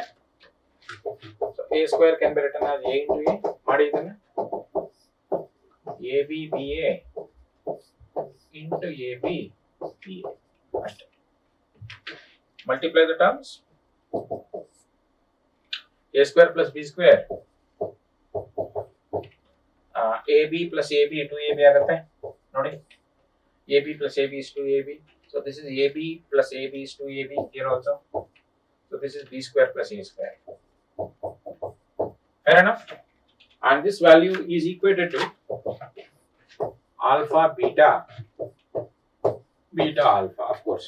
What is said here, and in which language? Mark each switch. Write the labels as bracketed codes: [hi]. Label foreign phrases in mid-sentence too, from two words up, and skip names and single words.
[en] So A square can be written as A into A. [kn] ಮಾಡಿ ಇದನ್ನ [en] AB BA into AB BA. Multiply the terms. A square plus B square. AB plus AB 2AB [kn] ಆಗುತ್ತೆ ನೋಡಿ. [en] AB plus AB is 2AB. So this is AB plus AB is 2AB here also. So this is B square plus A square. Fair enough? And this value is equated to alpha beta alpha, of course.